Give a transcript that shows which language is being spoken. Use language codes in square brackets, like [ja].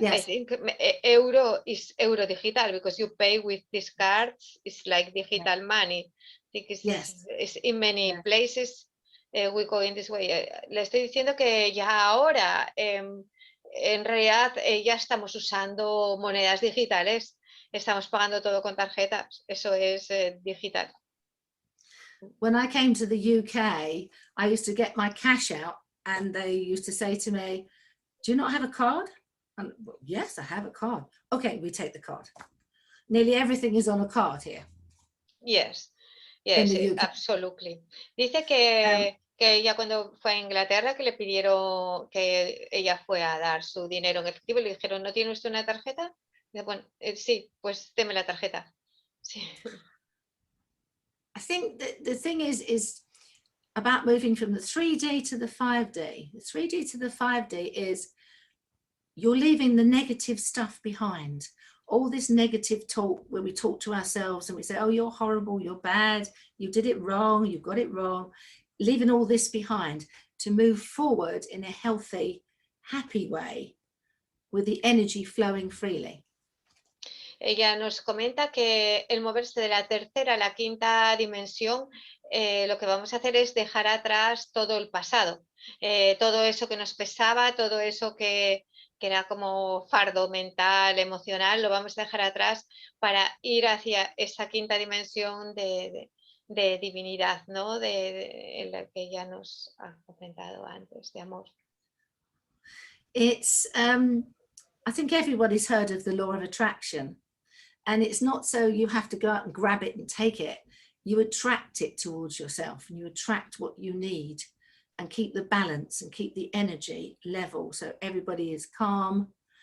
[en] I think euro is euro digital, because you pay with these cards. It's like digital money. I think it's in many places we go in this way. [es] Le estoy diciendo que ya ahora en realidad ya estamos usando monedas digitales, estamos pagando todo con tarjetas, eso es digital. [en] When I came to the UK, I used to get my cash out and they used to say to me, do you not have a card? And, well, yes, I have a card. Okay, we take the card. Nearly everything is on a card here. Yes, absolutely. [es] Dice que ella cuando fue a Inglaterra, que le pidieron que ella fue a dar su dinero en efectivo y le dijeron, ¿no tiene usted una tarjeta? Y dice, bueno, sí, pues deme la tarjeta. Sí. [en] I think the thing is about moving from the 3D to the 5D. The 3D to the 5D is you're leaving the negative stuff behind. All this negative talk where we talk to ourselves and we say, oh, you're horrible, you're bad, you did it wrong, you got it wrong. Leaving all this behind to move forward in a healthy, happy way with the energy flowing freely. [es] Ella nos comenta que el moverse de la tercera a la quinta dimensión, lo que vamos a hacer es dejar atrás todo el pasado, todo eso que nos pesaba, todo eso que era como fardo mental, emocional, lo vamos a dejar atrás para ir hacia esa quinta dimensión de de divinidad, ¿no? En la que ya nos ha comentado antes, de amor. [en] It's, I think everybody's heard of the law of attraction, and it's not so you have to go out and grab it and take it. You attract it towards yourself, and you attract what you need, and keep the balance and keep the energy level so everybody is calm.